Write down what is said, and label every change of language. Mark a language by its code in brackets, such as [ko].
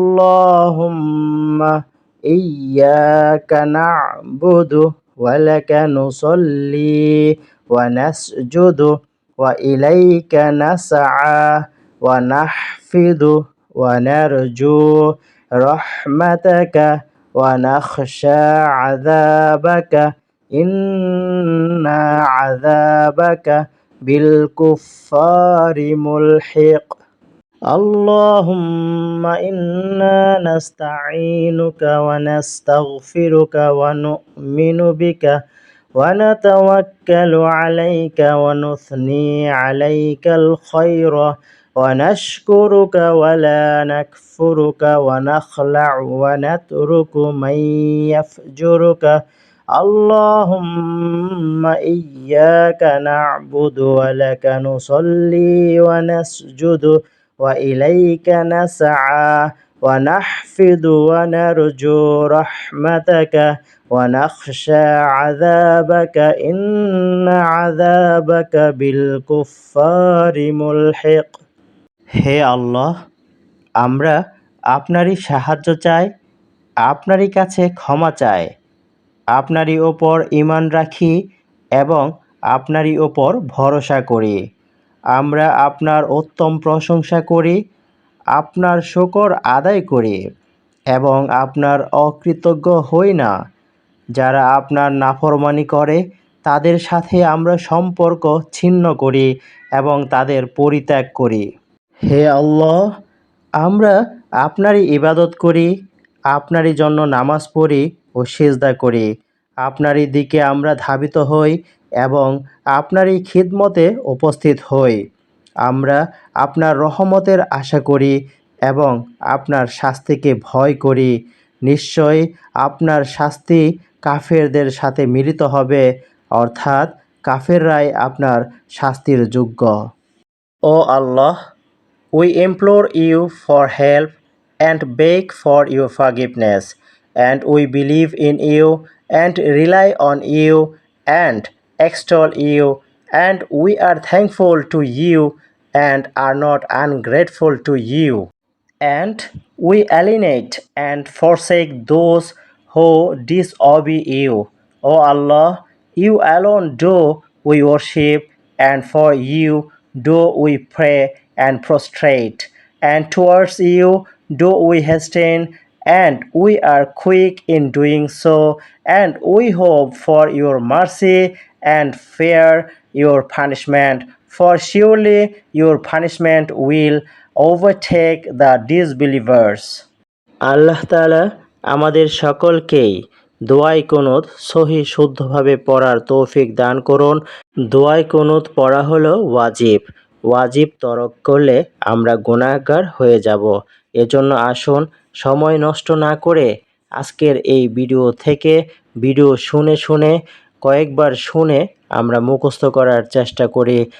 [ar] আল্লাহুম্মা ইয়্যাকা না'বুদু ওয়া লাকা নুসাল্লি ওয়া নাসজুদু ওয়া ইলাইকা নাসআ ওয়া নাহফিদু ওয়া নারজু রাহমাতাকা ওয়া নাখশা আযাবাকা ইন্না আযাবাকা বিল কুফফারি মুলহিক। اللهم إنا نستعينك ونستغفرك ونؤمن بك ونتوكل عليك ونثني عليك الخير ونشكرك ولا نكفرك ونخلع ونترك من يفجرك. اللهم إياك نعبد ولك نصلي ونسجد وإليك نسعى ونحفظ ونرجو رحمتك ونخشى عذابك إن عذابك بالكفار ملحق। [bn] হে আল্লাহ, আমরা আপনারই সাহায্য চাই, আপনারই কাছে ক্ষমা চাই, আপনারই ওপর ঈমান রাখি এবং আপনারই ওপর ভরসা করি। আমরা আপনার উত্তম প্রশংসা করি, আপনার শুকর আদায় করি এবং আপনার অকৃতজ্ঞ হই না। যারা আপনার নাফরমানি করে তাদের সাথে আমরা সম্পর্ক ছিন্ন করি এবং তাদের পরিত্যাগ করি। হে আল্লাহ, আমরা আপনারই ইবাদত করি, আপনারই জন্য নামাজ পড়ি ও সিজদা করি। আপনারই দিকে আমরা ধাবিত হই এবং আপনারই খিদমতে উপস্থিত হই। আমরা আপনার রহমতের আশা করি এবং আপনার শাস্তিকে ভয় করি। নিশ্চয় আপনার শাস্তি কাফেরদের সাথে মিলিত হবে, অর্থাৎ কাফেররাই আপনার শাস্তির যোগ্য। [en] ও আল্লাহ, we implore you for help and beg for your forgiveness, and we believe in you and rely on you and extol you, and we are thankful to you and are not ungrateful to you. And we alienate and forsake those who disobey you. O Allah, you alone do we worship, and for you do we pray and prostrate, and towards you do we hasten, and we are quick in doing so, and we hope for your mercy and fear your punishment, for surely your punishment will overtake the disbelievers. [bn] আল্লাহ তাআলা আমাদের সকলকেই দোয়াই কুনুত সহি শুদ্ধভাবে পড়ার তৌফিক দান করুন। দোয়াই কুনুত পড়া হলো ওয়াজিব। ওয়াজিব তরক করলে আমরা গুনাহগার হয়ে যাব। এজন্য আসুন সময় নষ্ট না করে আজকের এই ভিডিও থেকে ভিডিও শুনে শুনে কয়েকবার শুনে আমরা মুখস্থ করার চেষ্টা করি।